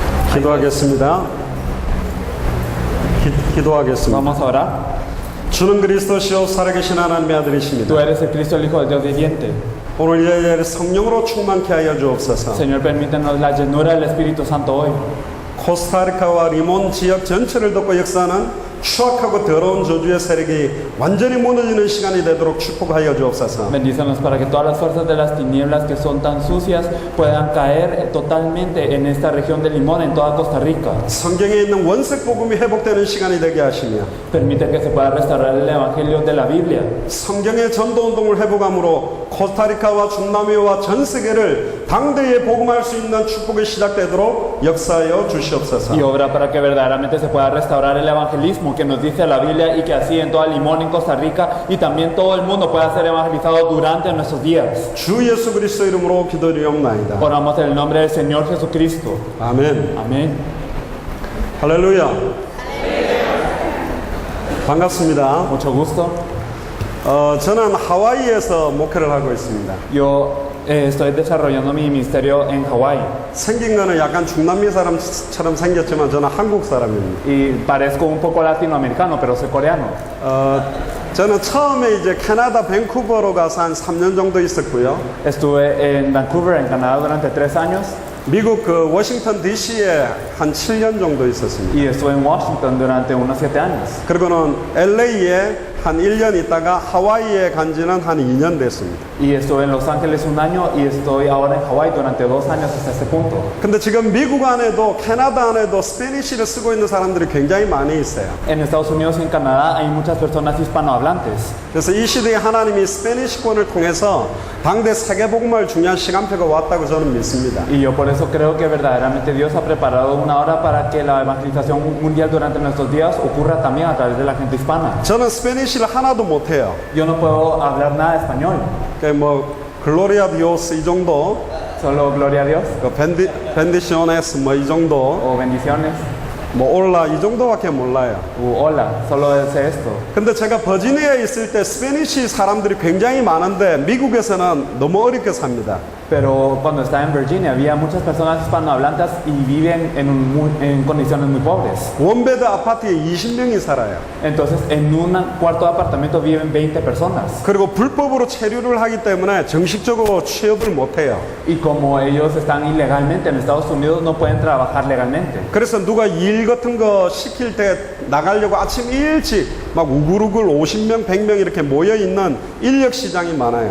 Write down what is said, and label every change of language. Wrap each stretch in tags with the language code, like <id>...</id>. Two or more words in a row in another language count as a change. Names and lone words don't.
<ko>기도하겠습니다. 기도하겠습니다.</ko> <es>Vamos a orar.</es> <ko>주는 그리스도시요 살아계신 하나님의 아들이십니다.</ko> <es>Tú eres el Cristo, el Hijo de Dios viviente.</es> <ko>오늘 이 자리에 성령으로 충만케 하여 주옵소서.</ko> <es>Señor, permítanos la llenura del Espíritu Santo hoy.</es> <ko>코스타리카와 리몬 지역 전체를 덮고 역사하는 추악하고 더러운 저주의 세력이 완전히 무너지는 시간이 되도록 축복하여 주옵소서.</ko> <es>Bendícenos para que todas las fuerzas de las tinieblas que son tan sucias puedan caer totalmente en esta región de Limón, en toda Costa Rica.</es> <ko>성경에 있는 원색 복음이 회복되는 시간이 되게 하시며</ko> <es>Permite que se pueda restaurar el Evangelio de la Biblia.</es> <ko>성경의 전도 운동을 회복함으로 코스타리카와 중남미와 전 세계를 당대에 복음할 수 있는 축복이 시작되도록 역사하여 주시옵소서.</ko> <es>Y obra para que verdaderamente se pueda restaurar el evangelismo que nos dice la Biblia y que así en toda Limón, en Costa Rica y también todo el mundo pueda ser evangelizado durante nuestros días.</es> <ko>주 예수 그리스도 이름으로 기도드리옵나이다.</ko> <es>Oramos en el nombre del Señor Jesucristo.</es> <ko>아멘.</ko> <es>Amén.</es> <ko>할렐루야. 반갑습니다.</ko> <es>Mucho gusto.</es> <ko>저는 하와이에서 목회를 하고 있습니다.</ko> <es>Yo estoy desarrollando mi ministerio en Hawái</es> <ko>생긴 거는 약간 중남미 사람처럼 생겼지만 저는 한국 사람입니다.</ko> <es>y parezco un poco latinoamericano, pero soy coreano.</es> <ko>저는 처음에 이제 캐나다 밴쿠버로 가서 한 3년 정도 있었고요.</ko> <es>Estuve en Vancouver, en Canadá, durante 3 años</es> <ko>미국 그 워싱턴 DC에 한 7년 정도 있었습니다.</ko> <es>y estuve en Washington durante unos 7 años.</es> <ko>그리고는 LA에 한 1년 있다가 하와이에 간 지는 한 2년 됐습니다.</ko> <es>Y estuve en Los Ángeles 1 año y estoy ahora en Hawái durante 2 años hasta este punto.</es> <ko>근데 지금 미국 안에도 캐나다 안에도 스페니쉬를 쓰고 있는 사람들이 굉장히 많이 있어요.</ko> <es>En Estados Unidos y en Canadá hay muchas personas hispanohablantes.</es> <ko>그래서 이 시대에 하나님이 스페니쉬권을 통해서 당대 세계복음을 중요한 시간표가 왔다고 저는 믿습니다.</ko> <es>Y yo por eso creo que verdaderamente Dios ha preparado una hora para que la evangelización mundial durante nuestros días ocurra también a través de la gente hispana.</es> <ko>저는 스페니쉬를 하나도 못해요.</ko> <es>Yo no puedo hablar nada de español,</es> <ko>뭐</ko> <es>gloria a Dios</es> <ko>이 정도,</ko> <es>solo gloria a Dios</es> <ko>벤디시오네스 뭐 이 정도,</ko> <es>o bendiciones</es> <ko>뭐 올라 이 정도밖에 몰라요.</ko> <es>u hola, solo sé esto.</es> <ko>근데 제가 버지니아에 있을 때 스페니쉬 사람들이 굉장히 많은데 미국에서는 너무 어렵게 삽니다.</ko> <es>Pero cuando estaba en Virginia había muchas personas hispanohablantes y viven en condiciones muy pobres.</es> <ko>원베드 아파트에 20명이 살아요.</ko> <es>Entonces en un cuarto de apartamento viven 20 personas.</es> <ko>그리고 불법으로 체류를 하기 때문에 정식적으로 취업을 못해요.</ko> <es>Y como ellos están ilegalmente en Estados Unidos no pueden trabajar legalmente.</es> <ko>그래서 누가 일 같은 거 시킬 때 나가려고 아침 일찍 막 우글우글 50명, 100명 이렇게 모여있는 인력 시장이 많아요.</ko>